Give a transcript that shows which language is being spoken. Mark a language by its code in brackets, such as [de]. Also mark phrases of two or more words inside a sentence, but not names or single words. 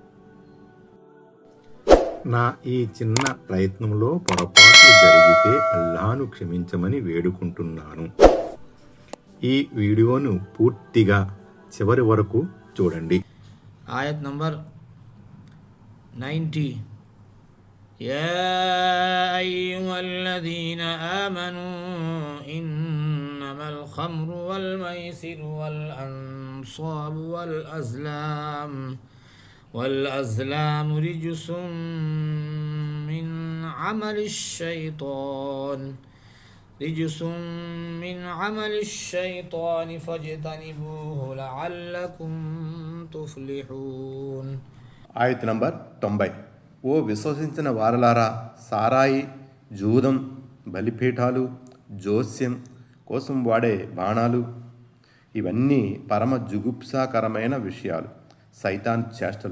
[te] నా ఈ చిన్న ప్రయత్నంలో పొరపాట్లు జరిగితే అల్లాహ్ను క్షమించమని వేడుకుంటున్నాను. ఈ వీడియోను పూర్తిగా చివరి వరకు చూడండి. ఆయత్ నంబర్ 90. [ar] يا أيها الذين آمنوا إنما الخمر والميسر والأنصاب والأزلام رجس من عمل الشيطان فاجتنبوه لعلكم تفلحون. [te] ఆయత్ నంబర్ 90. ఓ విశ్వసించిన వారలారా, సారాయి, జూదం, బలిపీఠాలు, జోస్యం కోసం వాడే బాణాలు ఇవన్నీ పరమ జుగుప్సాకరమైన విషయాలు, సైతాన్ చేష్టలు.